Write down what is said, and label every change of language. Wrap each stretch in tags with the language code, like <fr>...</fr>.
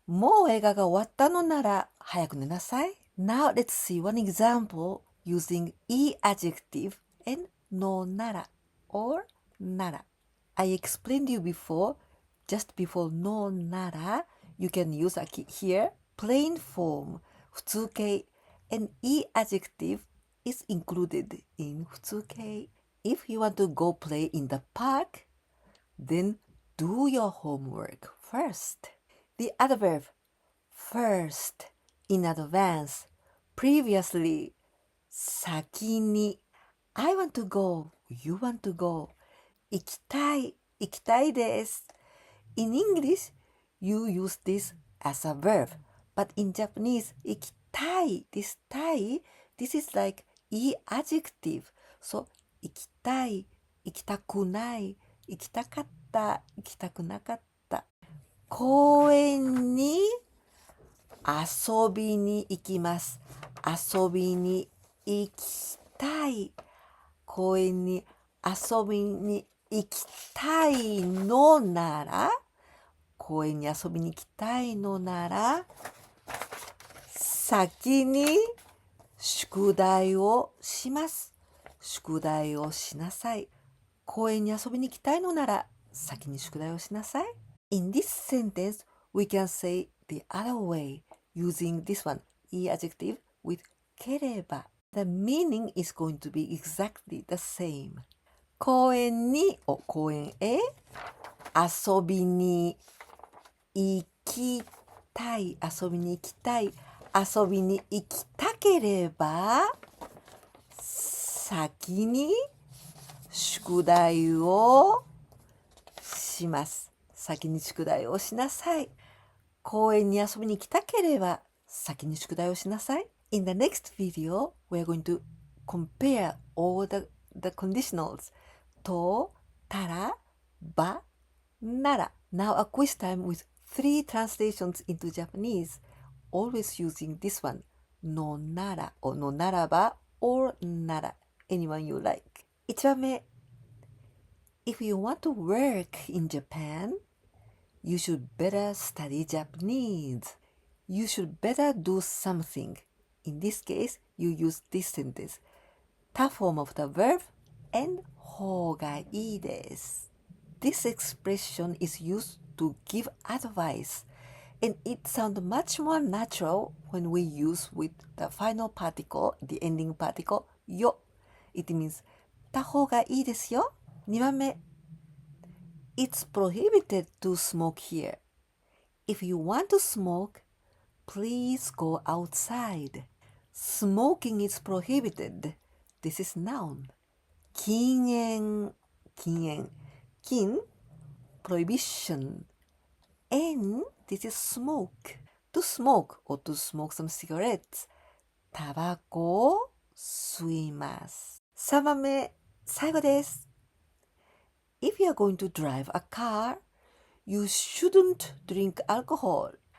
<ja>もう映画が終わったのなら早く寝なさい。</ja> <en>Now let's see one example using e-adjective and のなら or なら。 I explained you before, just before のなら, you can use here plain form 普通形 and e-adjective is included in 普通形。 If you want to go play in the park, then do your homework first. The adverb first, in advance, previously, 先に。 I want to go, you want to go.</en> <ja>行きたいです。</ja> <en>In English, you use this as a verb, but in Japanese, 行きたい this is like e-adjective.</en> <ja>So, 行きたい、行きたくない、行きたかった、行きたくなかった。公園に遊びに行きます。遊びに行きたい。公園に遊びに行きたいのなら、公園に遊びに行きたいのなら、先に宿題をします。宿題をしなさい。公園に遊びに行きたいのなら、先に宿題をしなさい。</ja> <en>In this sentence, we can say the other way using this one, adjective with ければ。 The meaning is going to be exactly the same.</en> <ja>公園へ遊びに行きたい。遊びに行きたい。遊びに行きたければ、先に宿題をします。先に宿題をしなさい。公園に遊びに行きたければ、先に宿題をしなさい。</ja> <en>In the next video, we are going to compare all the conditionals と、たら、ば、なら。 Now a quiz time with 3 translations into Japanese, always using this one, のなら or のならば or なら。 Anyone you like. 1番目。 If you want to work in Japan, you should better study Japanese. You should better do something. In this case, you use this sentence. 他 form of the verb and</en> <ja>方がいいです。</ja> <en>This expression is used to give advice, and it sounds much more natural when we use with the final particle, the ending particle, よ。 It means</en> <ja>た方がいいですよ。 2番目。</ja> <en>It's prohibited to smoke here. If you want to smoke, please go outside. Smoking is prohibited. This is noun.</en> <ja>禁煙、禁、prohibition.</ja> <en>And this is smoke. To smoke or to smoke some cigarettes.</en> <ja>タバコを吸います。3番目、最後です。</ja> <en>If you are going to drive a car, you shouldn't drink alcohol.</en>